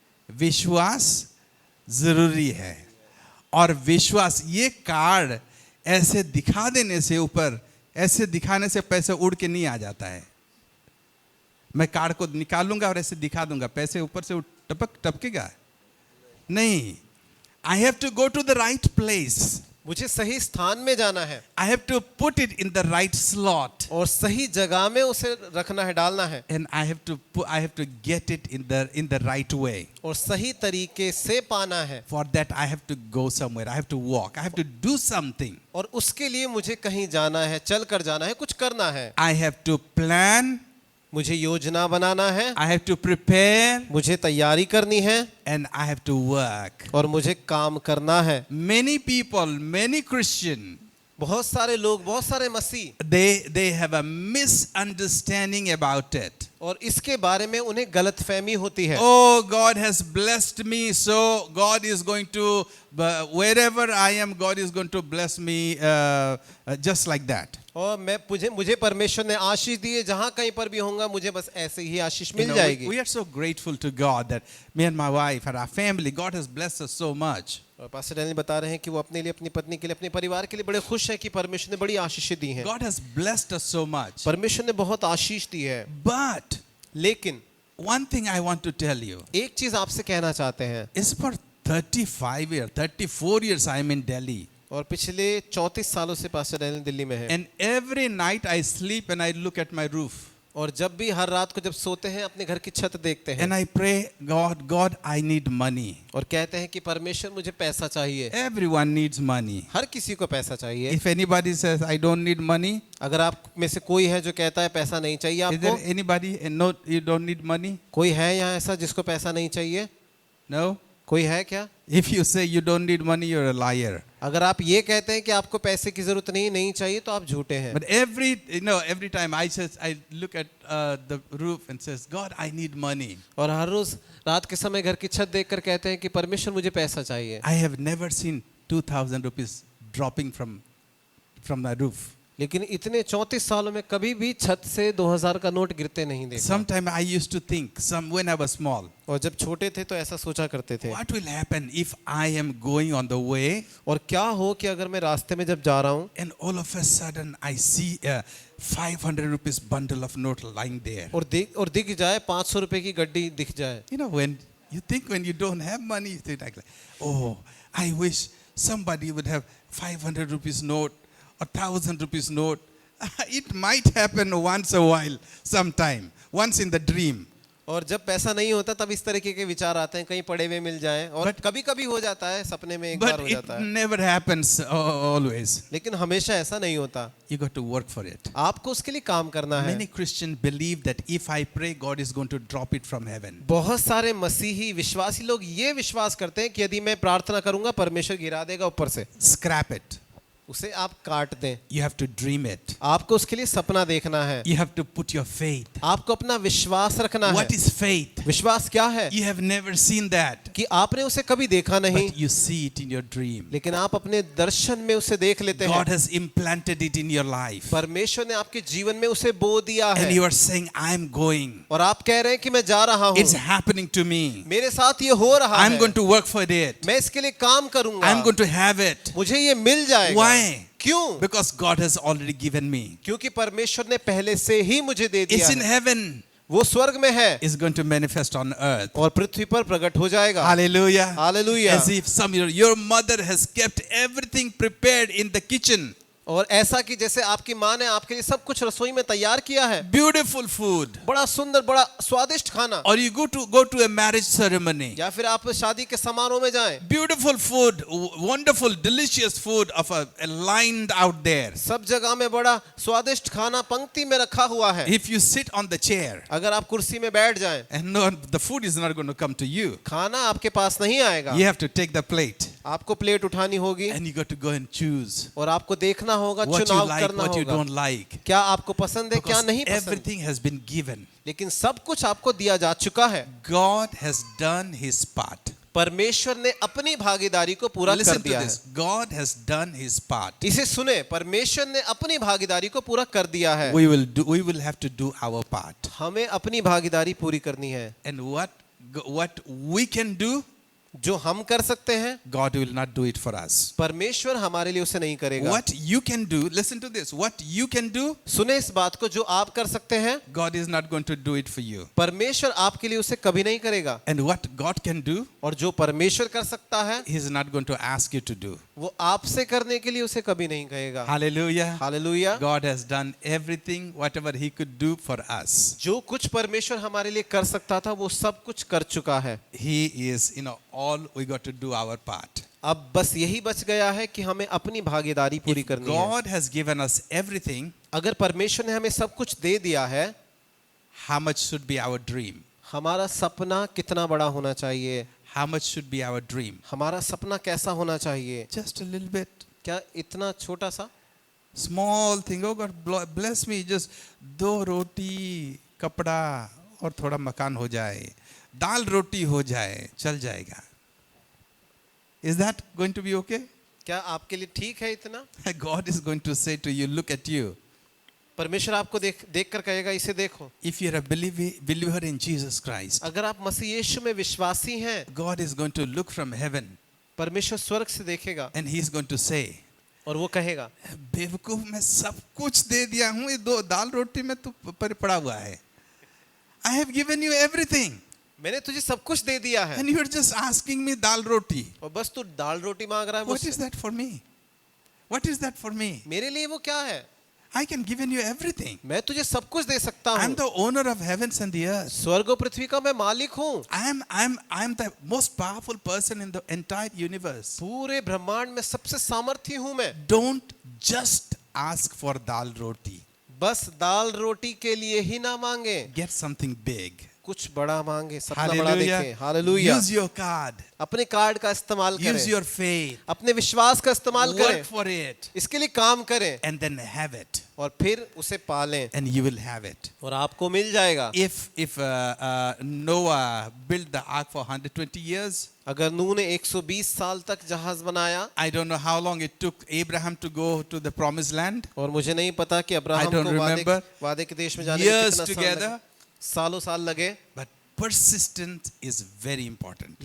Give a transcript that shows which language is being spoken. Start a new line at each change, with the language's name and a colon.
Hindi: विश्वास जरूरी है, और विश्वास, ये कार्ड ऐसे दिखा देने से, ऊपर ऐसे दिखाने से पैसे उड़ के नहीं आ जाता है। मैं कार्ड को निकालूंगा और ऐसे दिखा दूंगा, पैसे ऊपर से टपकेगा नहीं।
English: I have to go to the right place.
Hindi: मुझे सही स्थान में जाना है,
English: I have to put it in the right slot,
Hindi: और सही जगह में उसे रखना है, डालना है,
English: and I have to get it in the right way.
Hindi: और सही तरीके से पाना है।
English: For that I have to go somewhere. I have to walk. I have to do something.
Hindi: और उसके लिए मुझे कहीं जाना है, चल कर जाना है, कुछ करना है।
English: I have to plan.
Hindi: मुझे योजना बनाना है,
English: I have to prepare,
Hindi: मुझे तैयारी करनी है,
English: and I have to work.
Hindi: और मुझे काम करना है।
English: Many people, many Christian,
Hindi: बहुत सारे लोग, बहुत सारे मसीह,
English: they have a misunderstanding about it.
Hindi: और इसके बारे में उन्हें गलतफहमी होती है।
English: Oh, God has blessed me, so God is going to, wherever I am, God is going to bless me just like that.
Hindi: और मुझे परमेश्वर ने आशीष दी है, जहाँ कहीं पर भी होऊंगा मुझे बस ऐसे ही आशीष मिल जाएगी।
English: We are so grateful to God that me and my wife and our family, God has blessed us so much.
Hindi: और पास्टर डैनियल बता रहे हैं कि वो अपने लिए, अपनी पत्नी के लिए, अपने परिवार के लिए बड़े खुश है कि परमेश्वर ने बड़ी आशीष दी है।
English: God has blessed us so much.
Hindi: परमेश्वर ने बहुत आशीष दी है।
English: But
Hindi: लेकिन
English: one thing I want to tell you
Hindi: एक चीज आपसे कहना चाहते हैं,
English: is for 34 years I am in Delhi.
Hindi: और पिछले 34 सालों से पास्टर डैनियल दिल्ली में है,
English: And every night I sleep and I look at my roof.
Hindi: और जब भी, हर रात को जब सोते हैं अपने घर की छत देखते हैं,
English: And I pray, God, I need money.
Hindi: और कहते हैं कि परमेश्वर मुझे पैसा चाहिए।
English: Everyone needs money.
Hindi: हर किसी को पैसा चाहिए।
English: If anybody says, I don't need money,
Hindi: अगर आप में से कोई है जो कहता है पैसा नहीं चाहिए
English: is there
Hindi: आपको,
English: anybody? No, you don't need money?
Hindi: कोई है यहाँ ऐसा जिसको पैसा नहीं चाहिए?
English: No?
Hindi: कोई है क्या?
English: If you say you don't need money, you're a liar.
Hindi: अगर आप ये कहते हैं कि आपको पैसे की जरूरत नहीं चाहिए, तो आप झूठे हैं।
English: But every time I look at the roof and says, God, I need money.
Hindi: और हर रोज रात के समय घर की छत देखकर कहते हैं कि परमेश्वर मुझे पैसा चाहिए।
English: I have never seen 2,000 rupees dropping from the roof.
Hindi: लेकिन इतने 34 सालों में कभी भी छत से 2000 का नोट गिरते नहीं देखा।
English: Sometime I used to think, when I was small,
Hindi: और जब छोटे थे तो ऐसा सोचा करते थे,
English: what will happen if I am going on the way
Hindi: और क्या हो कि अगर मैं रास्ते में जब जा रहा हूँ
English: and all of a sudden I see a 500 rupees bundle of note lying there.
Hindi: और दिख जाए 500 रुपए की गड्डी दिख जाए।
English: When you don't have money, you think like, oh, I wish somebody would have 500 rupees note or 1,000 rupees note. It might happen once a while, sometime, once in the dream.
Hindi: और जब पैसा नहीं होता तब इस तरीके के विचार आते हैं, कहीं पड़े हुए मिल जाएं, और कभी-कभी हो जाता है, सपने में एक बार हो
English: But
Hindi: जाता
English: it
Hindi: है,
English: never happens always.
Hindi: लेकिन हमेशा ऐसा नहीं होता।
English: You got to work for it.
Hindi: आपको उसके लिए काम करना है।
English: Many Christians believe that if I pray, God is going to drop it from heaven.
Hindi: बहुत सारे मसीही विश्वासी लोग ये विश्वास करते हैं कि यदि मैं प्रार्थना करूंगा परमेश्वर गिरा देगा ऊपर से।
English: Scrap it.
Hindi: उसे आप काट दें।
English: You have to dream it.
Hindi: आपको उसके लिए सपना देखना है।
English: You have to put your faith.
Hindi: आपको अपना विश्वास रखना है।
English: What is faith?
Hindi: विश्वास क्या है?
English: You have never seen that.
Hindi: कि आपने उसे कभी देखा नहीं,
English: But you see it in your dream.
Hindi: लेकिन आप अपने दर्शन में उसे देख लेते हैं।
English: God has implanted it in your life.
Hindi: परमेश्वर ने आपके जीवन में उसे बो दिया है।
English: And you are saying, I am going.
Hindi: और आप कह रहे हैं कि मैं जा रहा हूँ।
English: It's happening to me.
Hindi: मेरे साथ ये हो रहा
English: I'm
Hindi: है।
English: going to work for it.
Hindi: मैं इसके लिए काम करूंगा।
English: I'm going to have it.
Hindi: मुझे ये मिल जाएगा।
English: Why?
Hindi: क्यों?
English: Because God has already given me.
Hindi: क्योंकि परमेश्वर ने पहले से ही मुझे दे दिया
English: It's in
Hindi: है।
English: heaven.
Hindi: वो स्वर्ग में है,
English: It's going to manifest on earth.
Hindi: और पृथ्वी पर प्रकट हो जाएगा।
English: Hallelujah. Hallelujah. As if your mother has kept everything prepared in the kitchen.
Hindi: और ऐसा कि जैसे आपकी माँ ने आपके लिए सब कुछ रसोई में तैयार किया है।
English: Beautiful food.
Hindi: बड़ा सुंदर, बड़ा स्वादिष्ट खाना।
English: Or you go to a marriage ceremony.
Hindi: या फिर आप शादी के समारोह में जाएं।
English: Beautiful food, wonderful, delicious food of lined out there.
Hindi: सब जगह में बड़ा स्वादिष्ट खाना पंक्ति में रखा हुआ है।
English: If you sit on the chair,
Hindi: अगर आप कुर्सी में बैठ जाएं,
English: and no, the food is not going to come to you.
Hindi: खाना आपके पास नहीं आएगा।
English: You have to take the plate.
Hindi: आपको प्लेट उठानी होगी
English: and you got to go and choose
Hindi: और आपको देखना होगा,
English: what you
Hindi: चुनाव
English: like,
Hindi: करना
English: what you
Hindi: होगा,
English: don't like.
Hindi: क्या आपको पसंद है, क्या
English: Because
Hindi: नहीं पसंद।
English: everything has been given.
Hindi: लेकिन सब कुछ आपको दिया जा चुका है।
English: God has done his part.
Hindi: परमेश्वर ने अपनी भागीदारी को पूरा कर
English: Listen to
Hindi: दिया है।
English: this. God has done his part.
Hindi: इसे सुने, परमेश्वर ने अपनी भागीदारी को पूरा कर दिया है।
English: We will have to do our part.
Hindi: हमें अपनी भागीदारी पूरी करनी है।
English: And what we can do,
Hindi: जो हम कर सकते हैं,
English: God will not do it for us.
Hindi: परमेश्वर हमारे लिए उसे नहीं करेगा।
English: What you can do, listen to this. What you can do,
Hindi: सुने इस बात को, जो आप कर सकते हैं,
English: God is not going to do it for you.
Hindi: परमेश्वर आपके लिए उसे कभी नहीं करेगा।
English: And what God can do,
Hindi: और जो परमेश्वर कर सकता है,
English: He is not going to ask you to do.
Hindi: वो आपसे करने के लिए उसे कभी नहीं कहेगा।
English: Hallelujah.
Hindi: Hallelujah.
English: God has done everything, whatever He could do for us.
Hindi: जो कुछ परमेश्वर हमारे लिए कर सकता था, वो सब कुछ कर चुका है।
English: He is, all we got to do our part.
Hindi: अब बस यही बच गया है कि हमें अपनी भागीदारी पूरी
English: If
Hindi: करनी है।
English: God has given us everything,
Hindi: अगर परमेश्वर ने हमें सब कुछ दे दिया है,
English: how much should be our dream?
Hindi: हमारा सपना कितना बड़ा होना चाहिए?
English: How much should be our dream?
Hindi: हमारा सपना कैसा होना चाहिए?
English: Just a little bit.
Hindi: क्या इतना छोटा सा?
English: Small thing. Oh God, bless me.
Hindi: Just 2 रोटी, कपड़ा और थोड़ा मकान हो जाए, दाल रोटी हो जाए, चल जाएगा.
English: Is that going to be okay?
Hindi: क्या आपके लिए ठीक है इतना?
English: God is going to say to you, look at you.
Hindi: परमेश्वर आपको देख कर कहेगा, इसे देखो।
English: If you're a believer in Jesus Christ,
Hindi: अगर आप मसीह यीशु में विश्वासी हैं,
English: God is going to look from heaven
Hindi: परमेश्वर स्वर्ग से देखेगा
English: and He's going to say,
Hindi: और वो कहेगा, बेवकूफ, मैं सब कुछ दे दिया हूँ, ये 2 दाल रोटी में तू पड़ा हुआ है.
English: I have given you everything.
Hindi: मैंने तुझे सब कुछ दे दिया है,
English: And you are just asking me dal roti.
Hindi: और बस तू दाल रोटी मांग रहा है
English: What is
Hindi: मुझसे।
English: that for me? What is that for me?
Hindi: मेरे लिए वो क्या है?
English: I can give you everything.
Hindi: मैं तुझे सब कुछ दे सकता
English: I am
Hindi: हूँ।
English: the owner of heavens and the earth.
Hindi: स्वर्ग और पृथ्वी का मैं मालिक हूँ।
English: I am the most powerful person in the entire universe.
Hindi: पूरे ब्रह्मांड में सबसे सामर्थी हूँ मैं।
English: Don't just ask for dal roti.
Hindi: बस दाल रोटी के लिए ही ना मांगे,
English: Get something big.
Hindi: कुछ बड़ा मांगे, सपना बड़ा देखें।
English: Hallelujah.
Hindi: Hallelujah.
English: Use your card.
Hindi: अपने कार्ड का इस्तेमाल
English: Use
Hindi: करें,
English: your faith.
Hindi: अपने विश्वास का इस्तेमाल
English: Work
Hindi: करें,
English: for it.
Hindi: इसके लिए काम करें
English: And then have it.
Hindi: और फिर उसे पालें
English: And you will have it.
Hindi: और आपको मिल जाएगा।
English: If Noah built the ark for 120 years,
Hindi: अगर नूह ने 120 साल तक जहाज बनाया,
English: I don't know how long it took Abraham to go to the promised land.
Hindi: और मुझे नहीं पता कि
English: I
Hindi: अब्राहम
English: don't
Hindi: को
English: remember.
Hindi: वादे के देश में जाने में
English: Years
Hindi: कितना साल
English: together.
Hindi: लगे, सालों साल लगे,
English: But persistence is very important.